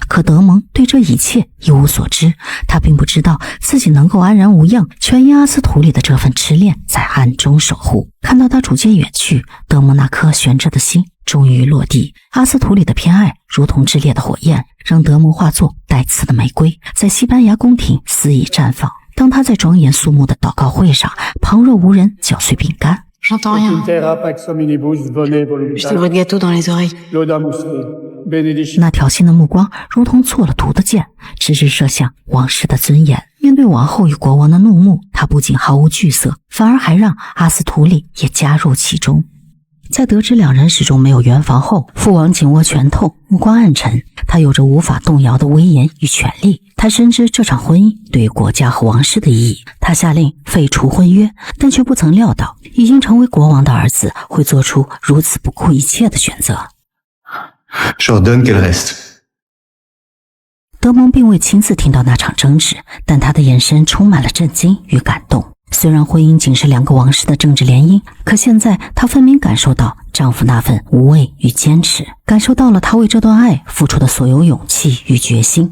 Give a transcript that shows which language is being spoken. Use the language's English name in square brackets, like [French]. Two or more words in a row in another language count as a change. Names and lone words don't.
[Chinese] 可德蒙对这一切一无所知，他并不知道自己能够安然无恙，全因阿斯图里的这份痴恋在暗中守护。看到他逐渐远去，德蒙那颗悬着的心终于落地。阿斯图里的偏爱如同炽烈的火焰，让德蒙化作带刺的玫瑰，在西班牙宫廷肆意绽放。当他在庄严肃穆的祷告会上，旁若无人搅碎饼干。 [French] J'entends rien. Juste le bruit de gâteau dans les oreilles. [Chinese] 那挑衅的目光如同做了毒的箭，直直射向王室的尊严。面对王后与国王的怒目，他不仅毫无惧色，反而还让阿斯图里也加入其中。在得知两人始终没有圆房后，父王紧握拳头，目光暗沉。他有着无法动摇的威严与权力，他深知这场婚姻对于国家和王室的意义。他下令废除婚约，但却不曾料到已经成为国王的儿子会做出如此不顾一切的选择。 [French] Je ordonne qu'elle reste. [Chinese] 德蒙并未亲自听到那场争执，但他的眼神充满了震惊与感动。虽然婚姻仅是两个王室的政治联姻，可现在她分明感受到丈夫那份无畏与坚持，感受到了他为这段爱付出的所有勇气与决心。